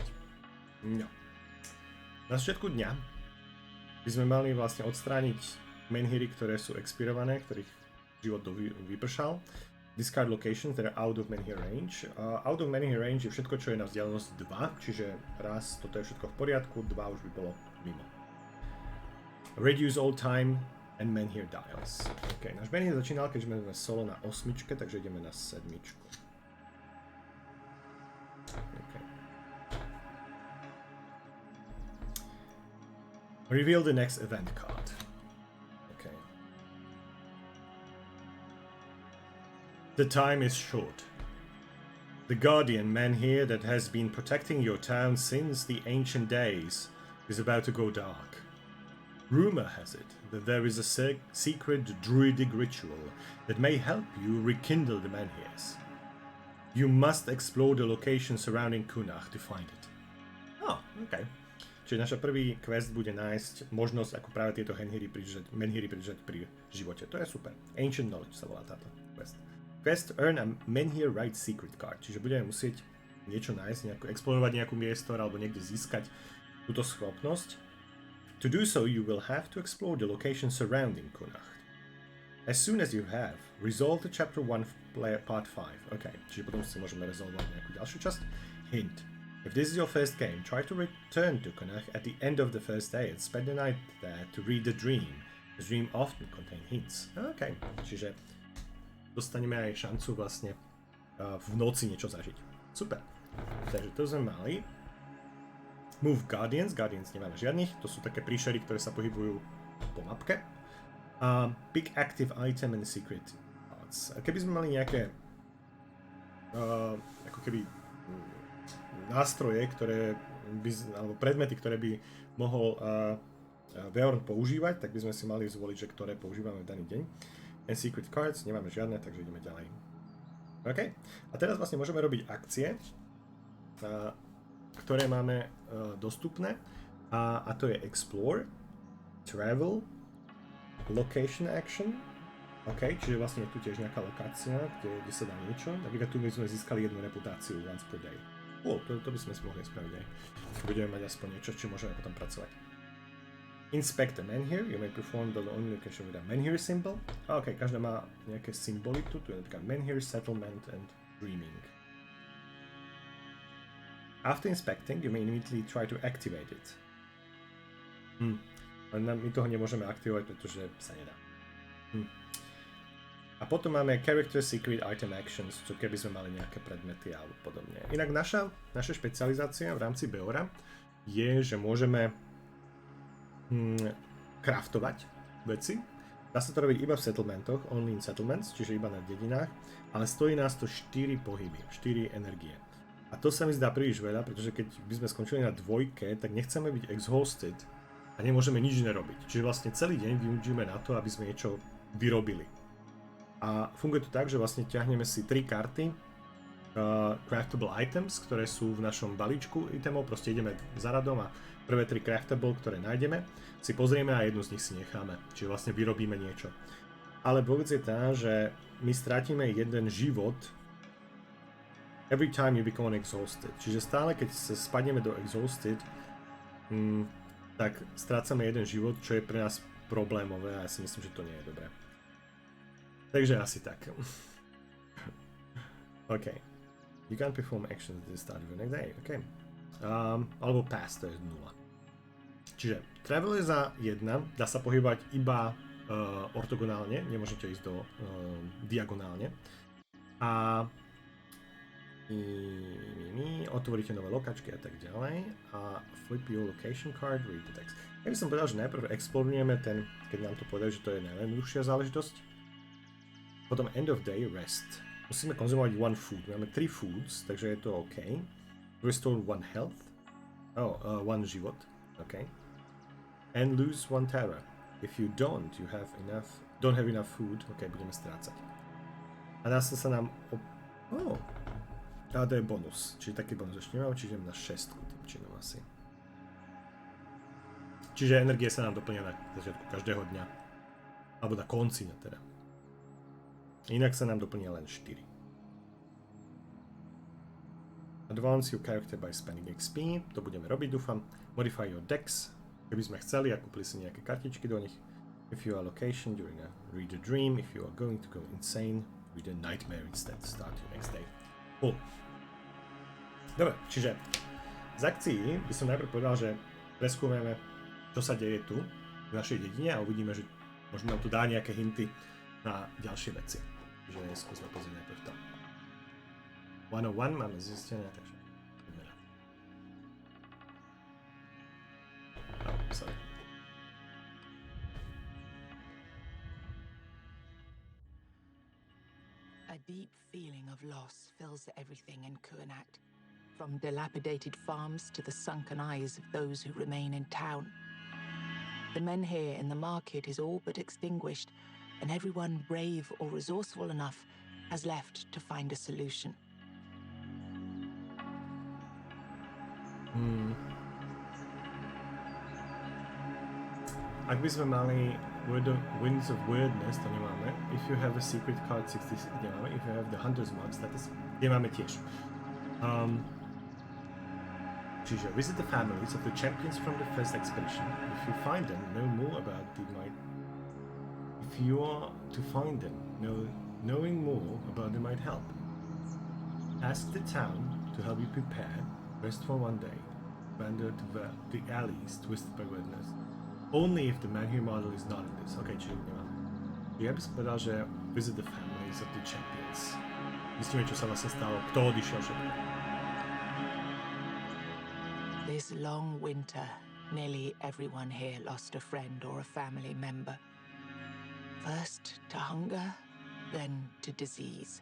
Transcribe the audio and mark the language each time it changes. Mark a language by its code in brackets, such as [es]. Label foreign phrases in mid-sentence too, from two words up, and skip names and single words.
[sk] No. Na začiatku dňa by sme mali vlastne odstrániť menhiry, ktoré sú expirované, ktorých život vypršal. [en] Discard locations that are out of menhir range. Out of menhir range [sk] je všetko, čo je na vzdialenosť 2, čiže raz, toto je všetko v poriadku, 2 už by bolo mimo. [en] Reduce all time and menhir dials. [sk] OK, náš menhir začínal, keďže sme solo na 8, takže ideme na 7. [en] Okay. Reveal the next event card. The time is short. The guardian menhir that has been protecting your town since the ancient days is about to go dark. Rumor has it that there is a secret druidic ritual that may help you rekindle the menhirs. You must explore the location surrounding Cuanacht to find it. Oh, okay. [sk] Čiže naša prvý quest bude nájsť možnosť, ako práve tieto menhiry pridržať pri živote. To je super. Ancient Knowledge sa volá táto quest. [en] Quest earn a menhir right secret card, [sk] čiže budeme musieť niečo nájsť, explorovať nejakú miesto alebo niekde získať túto schopnosť. [en] To do so, you will have to explore the location surrounding Cuanacht. As soon as you have, resolve the chapter 1 part 5. [sk] OK, čiže potom si môžeme resolvovať nejakú ďalšiu časť. Hint. If this is your first game, try to return to Cuanacht at the end of the first day and spend the night there to read the dream. The dream often contain hints. OK, čiže dostaneme aj šancu vlastne v noci niečo zažiť. Super. Takže to sme mali. [en] Move Guardians. [sk] Guardians nemáme žiadnych. To sú také príšery, ktoré sa pohybujú po mapke. [en] Pick active item and secret cards. [sk] Keby sme mali nejaké ako keby nástroje, alebo predmety, ktoré by mohol Veorn používať, tak by sme si mali zvoliť, že ktoré používame v daný deň. [en] And secret cards, [sk] nemáme žiadne, takže ideme ďalej. OK. A teraz vlastne môžeme robiť akcie, ktoré máme dostupné. A to je Explore, Travel, Location Action. OK, čiže vlastne je tu tiež nejaká lokácia, kde sa dá niečo. Napríklad tu by sme získali jednu reputáciu [en] once per day. [sk] To by sme si mohli spraviť aj. Budeme mať aspoň niečo, či môžeme potom pracovať. [en] Inspect the menhir. You may perform the only location with a menhir symbol. [sk] OK, každá má nejaké symboly tu. Tu je napríklad menhir, [en] settlement and dreaming. After inspecting, you may immediately try to activate it. [sk] My toho nemôžeme aktivovať, pretože sa nedá. A potom máme [en] Character Secret Item Actions, [sk] čo keby sme mali nejaké predmety alebo podobne. Inak naša špecializácia v rámci Beora je, že môžeme craftovať veci. Dá sa to robiť iba v settlementoch, [en] only in settlements, [sk] čiže iba na dedinách, ale stojí nás to 4 pohyby, 4 energie. A to sa mi zdá príliš veľa, pretože keď by sme skončili na 2, tak nechceme byť exhausted a nemôžeme nič nerobiť. Čiže vlastne celý deň využijeme na to, aby sme niečo vyrobili. A funguje to tak, že vlastne ťahneme si 3 karty [en] craftable items, [sk] ktoré sú v našom balíčku itemov, proste ideme za radom a prvé 3 craftable, ktoré nájdeme, si pozrieme a jednu z nich si necháme. Čiže vlastne vyrobíme niečo. Ale vôbec je tá, že my strátime jeden život [en] every time you become exhausted. [sk] Čiže stále, keď sa spadneme do exhausted, tak strácame jeden život, čo je pre nás problémové a ja si myslím, že to nie je dobré. Takže asi tak. OK. [en] You can't perform actions at the start of the next day. [sk] OK. Alebo pass, to je 0. Čiže travel je za 1, dá sa pohybovať iba ortogonálne, nemôžete ísť do diagonálne. A otvoríte nové lokačky a tak ďalej a [en] flip your location card, read the text. [sk] Ja by som povedal, že najprv explorujeme ten, keď nám to povedali, že to je najjednoduchšia záležitosť. [en] Potom end of day, rest. [sk] Musíme konzumovať 1 food. Máme 3 foods, takže je to OK. [en] Restore 1 health. 1 život. OK. And lose 1 terror. If you don't have enough food, [sk] OK, budeme strácať. A dá sa nám a to je bonus, čiže taký bonus ešte nemám, čiže na 6 tým činom asi. Čiže energie sa nám doplňa na začiatku každého dňa. Alebo na konci dňa teda. Inak sa nám doplňa len 4. [en] Advance your character by spending XP, [sk] to budeme robiť, dúfam. [en] Modify your decks, [sk] keby sme chceli a kúpili si nejaké kartičky do nich. [en] If you are location during read a dream, if you are going to go insane, read a nightmare instead, start your next day. Cool. [sk] Dobre, čiže z akcií by som najprv povedal, že preskúmeme, čo sa deje tu v našej dedine a uvidíme, že možno nám tu dá nejaké hinty na ďalšie veci. Čiže skúsme pozrieť najprv to. 101 máme zistené, takže poďme na. [en] Sorry. A deep feeling of loss fills everything in Cuanacht, from dilapidated farms to the sunken eyes of those who remain in town. The menhiru in the market is all but extinguished, and everyone brave or resourceful enough has left to find a solution. [sk] Ak by sme mali Winds of Weirdness, to nemáme. [en] If you have a secret card 66, nemáme. If you have the Hunter's Mark status, [sk] nemáme tiež. [en] Čiže visit the families of the champions from the first expedition. If you find them, know more about they might. If you are to find them, knowing more about them might help. Ask the town to help you prepare. Rest for 1 day. Wander to the alleys twisted by weirdness. Only if the menhiru model is not in this. [sk] Okay, čiže nemáme. Ja by som povedal, že [en] visit the families of the champions. [sk] Zistíme, čo sa vlastne stalo, kto odišiel všetko. [en] This long winter, nearly everyone here lost a friend or a family member. First to hunger, then to disease.